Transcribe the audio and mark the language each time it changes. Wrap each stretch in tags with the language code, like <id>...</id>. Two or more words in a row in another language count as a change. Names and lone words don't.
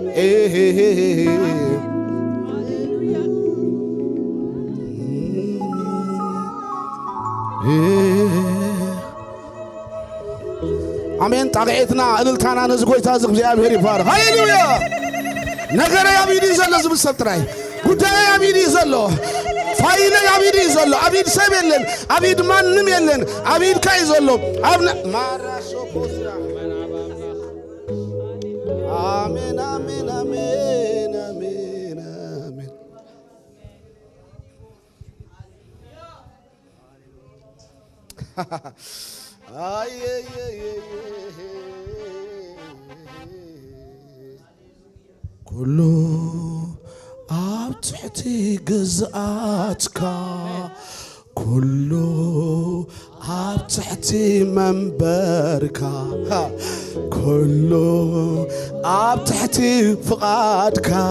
<ti>አሜን ጣቂዕትና እልልታና ነዚ ጎይታ እዚ እግዚአብሔር ይባርክ ሃሌሉያ ነገረይ ኣብ ኢድ እዩ ዘሎ ዝብሰብ ጥራይ ጉዳይ ኣብ ኢድ እዩ ዘሎ ፋይለይ ኣብ ኢድ እዩ ዘሎ ኣብ ኢድ ሰብ የለን ኣብ ኢድ ማንም የለን ኣብ ኢድካ እዩ ዘሎ አሜን አሜን አሜን አሜን አሜን አይ ኩሉ ኣብ ትሕቲ ግዝኣትካ ኩሉ ኣብ ትሕቲ መንበርካ ኩሉ ኣብ ትሕቲ ፍቓድካ</ti>